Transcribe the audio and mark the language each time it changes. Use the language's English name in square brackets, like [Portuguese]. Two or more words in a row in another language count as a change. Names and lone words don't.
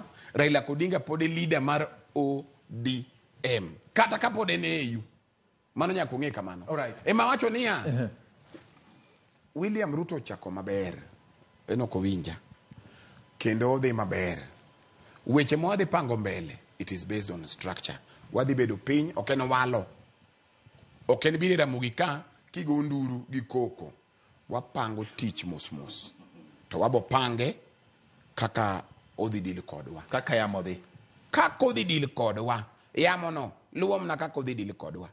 [Luo (Kenya and Tanzania)] Raila Odinga pod e leader mar ODM. Kata ka pod en EU. Mano nyaka ong'e kamano. Ema wacho niya, William Ruto chako maber. En ok owinja. Kendo odhi maber. Weche mo wadhi pango mbele. [English] It is based on structure. [Luo (Kenya and Tanzania)] Wadhi bedo piny, ok en walo. Ok en bire ramugi ka, kigo nduru gi koko. Wapango tich mos. To wabo pange kaka odhi dil kodwa. Kaka yamo dhi. Kaka odhi dil kodwa. Yamo no, luom na kaka odhi dil kodwa.